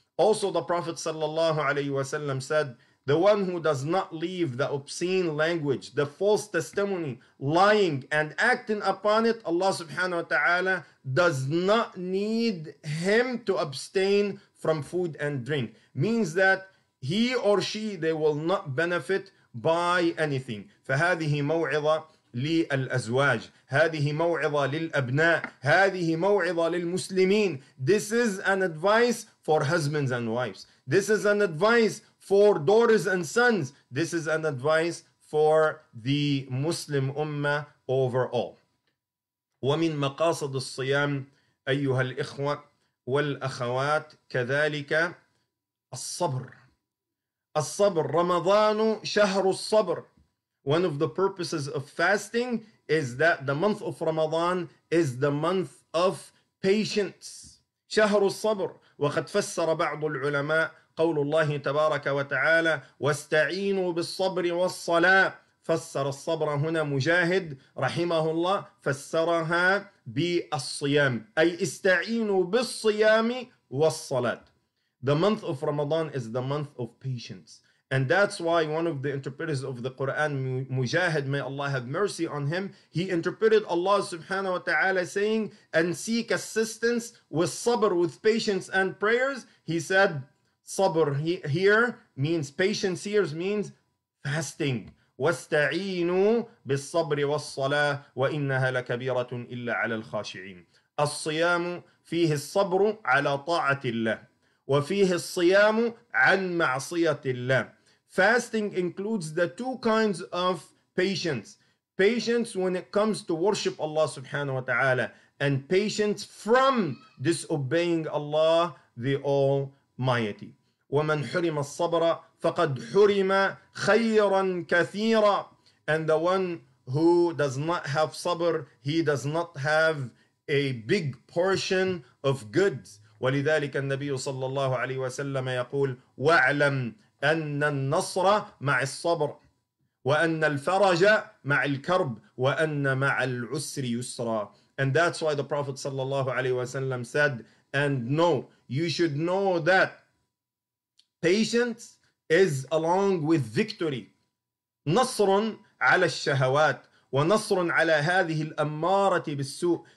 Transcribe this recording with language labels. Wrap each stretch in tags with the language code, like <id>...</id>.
<en>Also, the Prophet sallallahu alaihi wasallam said, the one who does not leave the obscene language, the false testimony, lying and acting upon it, Allah subhanahu wa ta'ala does not need him to abstain from food and drink. Means that he or she, they will not benefit by anything.</en> <ar>فهذه موعظة للأزواج، هذه موعظة للأبناء، هذه موعظة للمسلمين.</ar> <en>This is an advice for husbands and wives. This is an advice for daughters and sons. This is an advice for the Muslim Ummah overall.</en> <ar>ومن مقاصد الصيام أيها الإخوة والأخوات كذلك الصبر. الصبر. رمضان شهر الصبر.</ar> <en>One of the purposes of fasting is that the month of Ramadan is the month of patience.</en> <ar>شهر الصبر. وقد فسر بعض العلماء قول الله تبارك وتعالى واستعينوا بالصبر والصلاة. فسر الصبر هنا مجاهد رحمه الله فسرها بالصيام، أي استعينوا بالصيام والصلاة.</ar> <en>The month of Ramadan is the month of patience. And that's why one of the interpreters of the Quran, Mujahid, may Allah have mercy on him, he interpreted Allah subhanahu wa ta'ala saying, and seek assistance with sabr, with patience and prayers. He said, sabr here means, patience here means fasting.</en> <ar>واستعينوا بالصبر والصلاة وإنها لكبيرة إلا على الخاشعين. الصيام فيه الصبر على طاعة الله وفيه الصيام عن معصية الله.</ar> <en>Fasting includes the two kinds of patience. Patience when it comes to worship Allah subhanahu wa ta'ala, and patience from disobeying Allah the Almighty.</en> <ar>وَمَنْ حُرِمَ الصَّبْرَ فَقَدْ حُرِمَ خَيْرًا كَثِيرًا.</ar> <en>And the one who does not have sabr, he does not have a big portion of goods.</en> <ar>ولذلك النبي صلى الله عليه وسلم يقول واعلم أن النصر مع الصبر وأن الفرج مع الكرب وأن مع العسر يسرا.</ar> <en>And that's why the Prophet</en> <ar>صلى الله عليه وسلم</ar> <en>said, and no, you should know that patience is along with victory.</en> <ar>نصر على الشهوات ونصر على هذه الأمارة بالسوء.</ar>